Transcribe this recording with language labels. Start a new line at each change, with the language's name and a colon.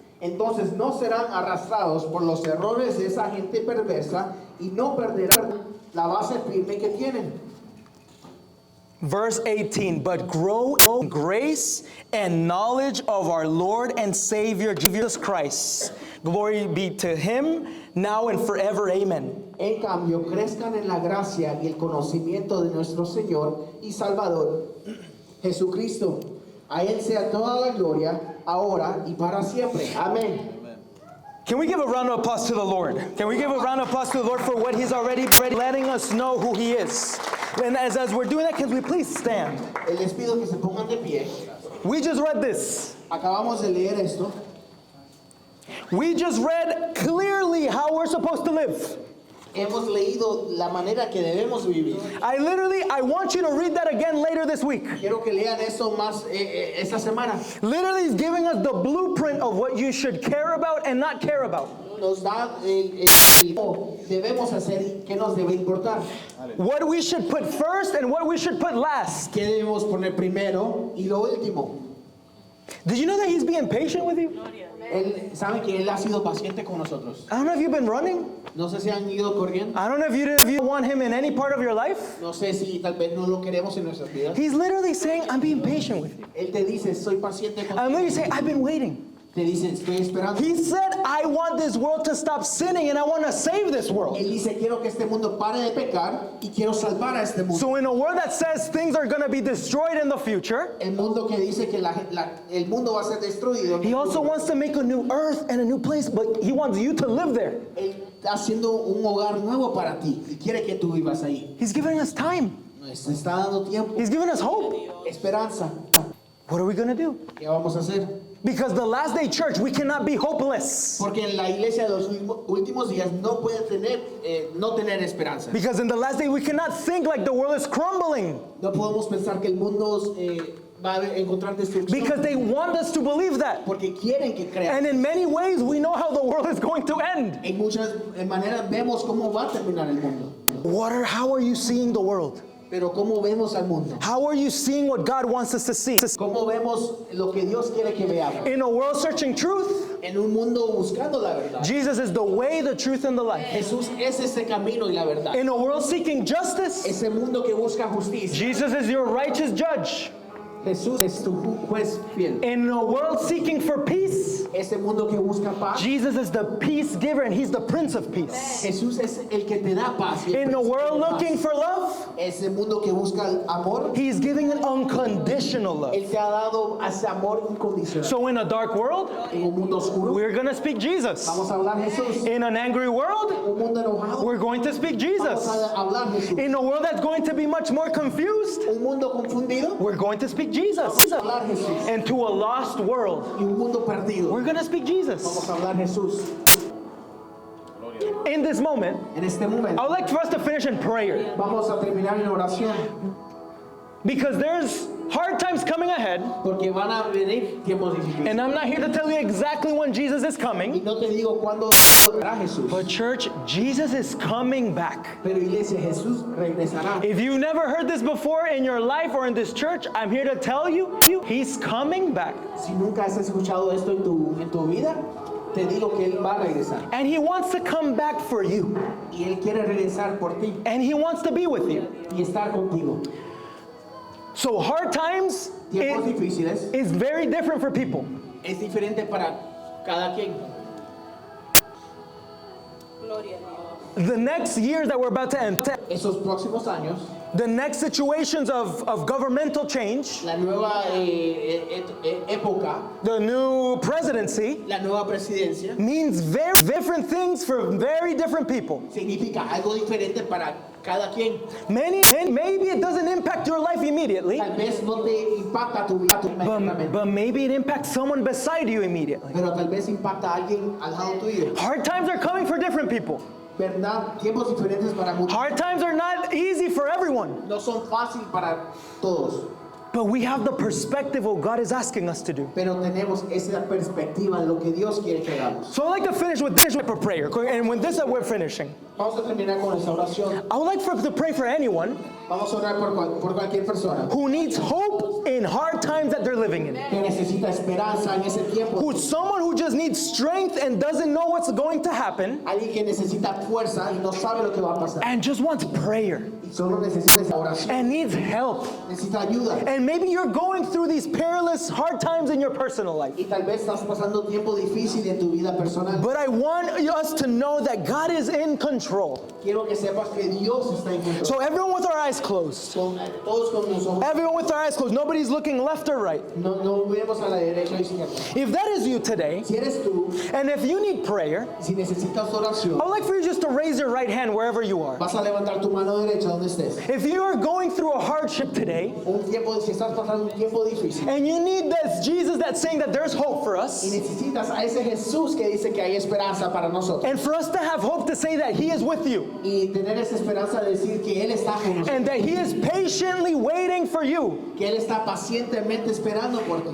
Spanish: Entonces no serán arrastrados por los errores de esa gente perversa y no perderán la base firme que tienen.
English: Verse 18, "But grow in grace and knowledge of our Lord and Savior Jesus Christ. Glory be to him, now and forever. Amen."
Spanish: En cambio, crezcan en la gracia y el conocimiento de nuestro Señor y Salvador, Jesucristo. A Él sea toda la gloria, ahora y para siempre. Amén.
English: Can we give a round of applause to the Lord? Can we give a round of applause to the Lord for what he's already letting us know who he is? And as we're doing that, can we please stand?
Spanish: Les pido que se pongan de pie.
English: We just read this.
Spanish: Acabamos de leer esto.
English: We just read clearly how we're supposed to live.
Spanish: Hemos leído la manera que debemos vivir.
English: I want you to read that again later this week.
Spanish: Quiero que lean eso más esta semana.
English: Literally is giving us the blueprint of what you should care about and not care about.
Spanish: Nos da debemos hacer y qué nos debe importar.
English: What we should put first and what we should put last.
Spanish: ¿Qué debemos poner primero y lo último?
English: Did you know that he's being patient with you?
Spanish: Él sabe que él ha sido paciente con nosotros.
English: I don't know if you've been running.
Spanish: No sé si han ido corriendo.
English: I don't know if you want him in any part of your life.
Spanish: No sé si tal vez no lo queremos en nuestras vidas.
English: He's literally saying, I'm being patient with you.
Spanish: Él te dice, soy paciente contigo.
English: I'm literally saying, I've been waiting.
Spanish: Te dice, estoy esperando.
English: He said, I want this world to stop sinning and I want to save this world.
Spanish: Él dice, quiero que este mundo pare de pecar y quiero salvar a este mundo.
English: So in a world that says things are going to be destroyed in the future,
Spanish: El mundo que dice que el mundo va a ser destruido.
English: he also wants to make a new earth and a new place, but he wants you to live there.
Spanish: Él está haciendo un hogar nuevo para ti y quiere que tú vivas ahí.
English: He's giving us time.
Spanish: Nos está dando tiempo,
English: He's giving us hope.
Spanish: esperanza.
English: What are we going to do?
Spanish: ¿Qué vamos a hacer?
English: Because the last day church, we cannot be hopeless.
Spanish: Porque en la iglesia de los últimos días no puede no tener esperanza.
English: Because in the last day, we cannot think like the world is crumbling.
Spanish: No podemos pensar que el mundo va a encontrar destrucción.
English: Because they want us to believe that.
Spanish: Porque quieren que crean.
English: And in many ways, we know how the world is going to end.
Spanish: En muchas maneras vemos cómo va a terminar el mundo.
English: How are you seeing the world?
Spanish: Pero cómo vemos al mundo.
English: How are you seeing what God wants us to see?
Spanish: Cómo vemos lo que Dios quiere que veamos.
English: In a world searching truth,
Spanish: En un mundo buscando la verdad.
English: Jesus is the way, the truth, and the life.
Spanish: Jesús es ese camino y la verdad.
English: In a world seeking justice,
Spanish: Ese mundo que busca justicia.
English: Jesus is your righteous judge.
Spanish: Jesús es tu juez fiel.
English: In a world seeking for peace,
Spanish: Ese mundo que busca paz.
English: Jesus is the peace giver and he's the Prince of Peace.
Spanish: Jesús es el que te da paz. y el
English: In a
Spanish: príncipe
English: world
Spanish: de paz.
English: looking for love,
Spanish: Ese mundo que busca el amor.
English: he's giving an unconditional love.
Spanish: Él te ha dado ese amor incondicional.
English: So in a dark world,
Spanish: En un mundo oscuro.
English: we're going to speak Jesus.
Spanish: Vamos a hablar Jesús.
English: In an angry world,
Spanish: Un mundo enojado.
English: we're going to speak
Spanish: Vamos
English: Jesus.
Spanish: a hablar Jesús.
English: In a world that's going to be much more confused,
Spanish: Un mundo confundido.
English: we're going to speak Jesus.
Spanish: Vamos a hablar Jesús.
English: And to a lost world,
Spanish: Y un mundo perdido.
English: we're going to speak Jesus.
Spanish: Vamos a hablar Jesús.
English: In this moment,
Spanish: En este
English: I
Spanish: momento
English: would like for us to finish in prayer
Spanish: vamos a terminar en oración.
English: because there's hard times coming ahead,
Spanish: Porque van a venir tiempos difíciles.
English: and I'm not here to tell you exactly when Jesus is
Spanish: Y
English: coming,
Spanish: no te digo cuándo volverá Jesús.
English: but church, Jesus is coming back.
Spanish: Pero iglesia, Jesús regresará.
English: If you've never heard this before in your life or in this church, I'm here to tell you, he's coming back.
Spanish: Si nunca has escuchado esto en tu vida, te digo que Él va a regresar.
English: And he wants to come back for you.
Spanish: Y Él quiere regresar por ti
English: And he wants to be with you.
Spanish: y estar contigo.
English: So hard times
Spanish: Tiempos difíciles
English: is very different for people.
Spanish: es diferente para cada quien.
English: The next years that we're about to enter,
Spanish: Esos próximos años,
English: the next situations of governmental change,
Spanish: la nueva época,
English: the new presidency,
Spanish: la nueva presidencia,
English: means very different things for very different people.
Spanish: significa algo diferente para cada quien.
English: Maybe it doesn't impact your life immediately,
Spanish: Tal vez no te impacta tu vida inmediatamente,
English: but maybe it impacts someone beside you immediately.
Spanish: pero tal vez impacta a alguien al lado tuyo.
English: Hard times are coming for different people.
Spanish: ¿verdad? Tiempos diferentes para muchos.
English: Hard times are not easy for everyone,
Spanish: No son fáciles para todos,
English: but we have the perspective of what God is asking us to do.
Spanish: pero tenemos esa perspectiva de lo que Dios quiere que hagamos.
English: So I'd like to finish with this type of prayer. And when this we're finishing,
Spanish: Vamos a terminar con esta oración.
English: I would like to pray for anyone
Spanish: Vamos a orar por cualquier persona
English: who needs hope in hard times that they're living in.
Spanish: que necesita esperanza en ese tiempo.
English: Who's someone who just needs strength and doesn't know what's going to happen
Spanish: Alguien que necesita fuerza y no sabe lo que va a pasar.
English: and just wants prayer
Spanish: Y solo necesita esa oración.
English: and needs help.
Spanish: Necesita ayuda.
English: And maybe you're going through these perilous, hard times in your personal life.
Spanish: Y tal vez estás pasando tiempo difícil en tu vida personal.
English: But I want us to know that God is in control.
Spanish: Quiero que sepas que Dios está en control.
English: So everyone with our eyes closed.
Spanish: Todos con los ojos.
English: Everyone with our eyes closed. Nobody's looking left or right.
Spanish: No vemos a la derecha o izquierda.
English: If that is you today,
Spanish: Si eres tú,
English: and if you need prayer,
Spanish: si necesitas oración,
English: I would like for you just to raise your right hand wherever you are.
Spanish: vas a levantar tu mano derecha donde estés.
English: If you are going through a hardship today,
Spanish: Si estás pasando un tiempo difícil
English: and you need this Jesus that's saying that there's hope for
Spanish: y
English: us,
Spanish: necesitas a ese Jesús que dice que hay esperanza para nosotros
English: and for us to have hope to say that He is with you,
Spanish: y tener esa esperanza de decir que Él está con nosotros,
English: and that He is patiently waiting for you,
Spanish: que Él está pacientemente esperando por ti,